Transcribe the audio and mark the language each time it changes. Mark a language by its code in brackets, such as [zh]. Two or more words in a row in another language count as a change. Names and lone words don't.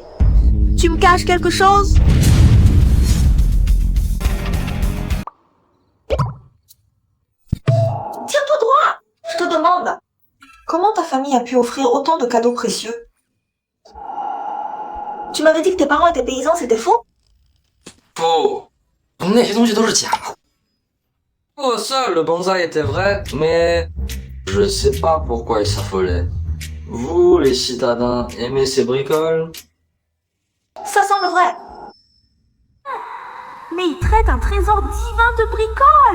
[fr] Tu me caches quelque chose? Tiens-toi droit. Je te demande famille a pu offrir autant de cadeaux précieux? Tu m'avais dit que tes parents étaient paysans, c'était faux? [zh] 不，那些东西都是假的。 [fr] ça, le bonsaï était vrai, mais je sais pas pourquoi il s'affolait. Vous, les citadins, aimez ces bricoles? Ça semble vrai. Mais il traite un trésor divin de bricoles.